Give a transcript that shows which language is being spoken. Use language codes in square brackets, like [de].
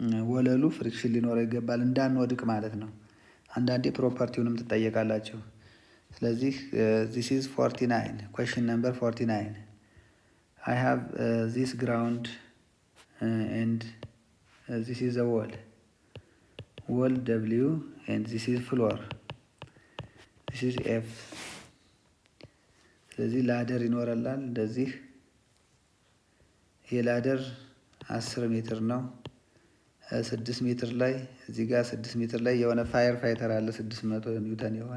[am] ወለሉ ፍሪክሽን ሊኖረው ይገባል እንዳንወድቅ ማለት ነው። አንዳንዴ ፕሮፐርቲውንም ትጠየቃላችሁ። ስለዚህ [en] this is 49 question number 49. I have this ground and this is a wall W and this is floor, this is F. [am] ስለዚህ ላደር ይኖረላል እንደዚህ። ይሄ ላደር 10 ሜትር ነው። 6 ሜትር ላይ እዚህ ጋር 6 ሜትር ላይ የሆነ ፋየር ፋይተር አለ። 600 ኒውተን